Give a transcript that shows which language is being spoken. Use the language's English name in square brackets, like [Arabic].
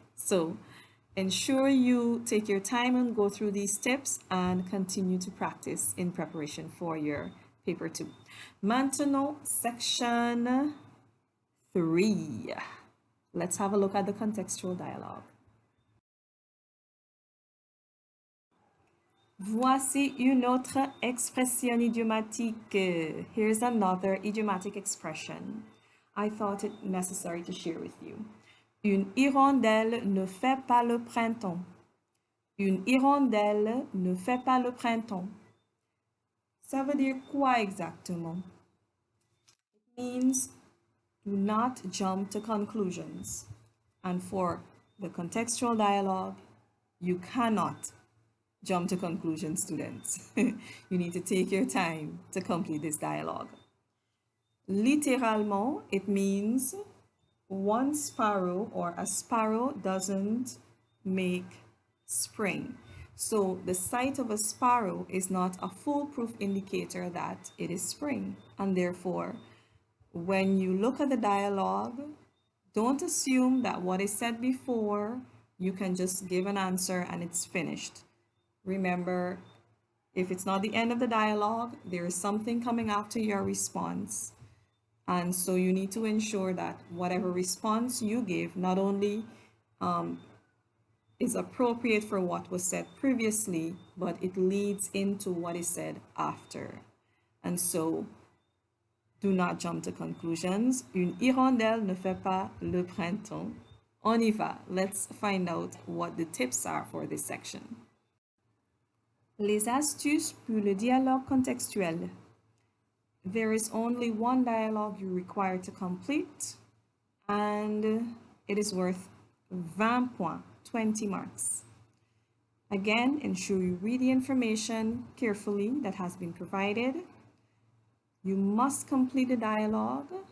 [English] So ensure you take your time and go through these tips and continue to practice in preparation for your paper 2. [French] Maintenant, section 3. [English] Let's have a look at the contextual dialogue. [French] Voici une autre expression idiomatique. [English] Here's another idiomatic expression I thought it necessary to share with you. [French] Une hirondelle ne fait pas le printemps. Une hirondelle ne fait pas le printemps. Ça veut dire quoi exactement? [English] It means do not jump to conclusions. And for the contextual dialogue, you cannot jump to conclusions, students. You need to take your time to complete this dialogue. [French] Littéralement, [English] it means one sparrow or a sparrow doesn't make spring. So the sight of a sparrow is not a foolproof indicator that it is spring. And therefore, when you look at the dialogue, don't assume that what is said before, you can just give an answer and it's finished. Remember, if it's not the end of the dialogue, there is something coming after your response. And so you need to ensure that whatever response you give not only is appropriate for what was said previously, but it leads into what is said after. And so do not jump to conclusions. [French] Une hirondelle ne fait pas le printemps. On y va. [English] Let's find out what the tips are for this section. [French] Les astuces pour le dialogue contextuel. [English] There is only one dialogue you require to complete, and it is worth 20 points, 20 marks. Again, ensure you read the information carefully that has been provided. You must complete the dialogue,